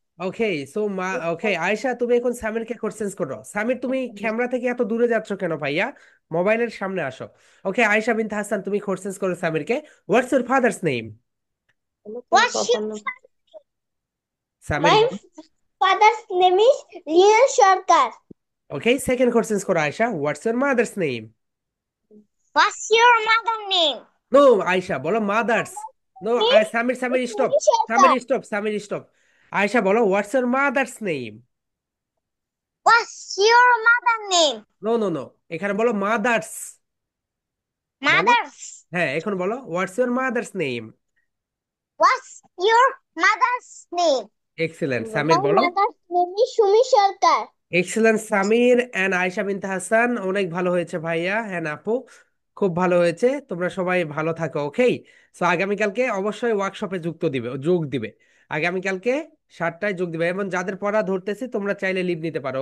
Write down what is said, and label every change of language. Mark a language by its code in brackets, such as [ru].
[bn] ওকে, so okay Ayesha, তুমি এখন সামিরকে question করো। সামির, তুমি ক্যামেরা থেকে এত দূরে যাচ্ছ কেন ভাইয়া? মোবাইলের সামনে আসো। ওকে, আয়েশা বিনতে হাসান তুমি কোশ্চেন করো সামিরকে। [en] What's your father's name? What's your [bn] Samir. [en] My father's name is Leo Sarkar. [bn] Okay, second question করো Ayesha. [en] What's your mother's name? What's your mother's name? [bn] No Ayesha, বলো mother's. No, Samir Samir stop. [en] Leo [bn] Samir [en] Sarkar. [bn] Stop, Samir stop. Ayesha বলো [en] What's your mother's name? What's your mother's name? [bn] No, এখানে বলো mother's. বলো, [en] Mother's. [bn] হ্যাঁ এখন বলো [en] What's your mother's name? What's your mother's name? Excellent My [bn] Samir বলো। [en] mother's name is Shumi Sarkar. [bn] Excellent Samir and Ayesha বিনতে হাসান, অনেক ভালো হয়েছে ভাইয়া এন্ড আপু, খুব ভালো হয়েছে। তোমরা সবাই ভালো থাকো। ওকে, সো আগামীকালকে অবশ্যই ওয়ার্কশপে যোগ দিবে। আগামীকালকে 7টায় যোগ দিবে, এবং যাদের পড়া ধরতেছি তোমরা চাইলে লিভ নিতে পারো।